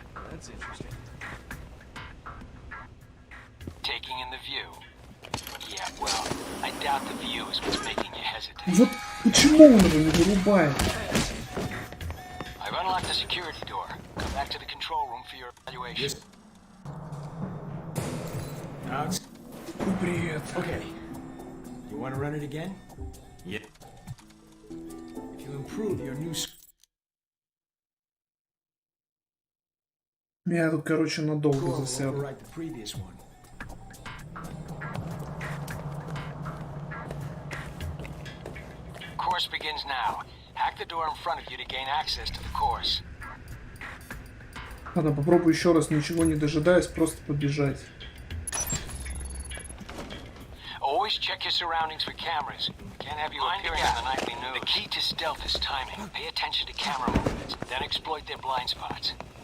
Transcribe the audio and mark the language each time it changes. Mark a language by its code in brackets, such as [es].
[en] That's interesting. Taking in the view. Yeah, well, I doubt the view is what's making you hesitate. [ru] Вот почему он его не вырубает? [en] I've unlocked the security door. Come back to the control room for your evaluation. [ru] Привет. [en] Okay. You want to run it again? Yeah. If you improve, your new score [ru] Меня тут, короче, надолго [en] will [ru] засяду. [en] overwrite the previous one. Course begins now. Hack the door in front of you to gain access to the course. [ru] Ладно, попробую еще раз, ничего не дожидаясь, просто побежать. [en] Always check your surroundings for cameras. Can't have you appearing on the nightly news. The key to stealth is timing. Pay attention to camera movements, then exploit their blind spots.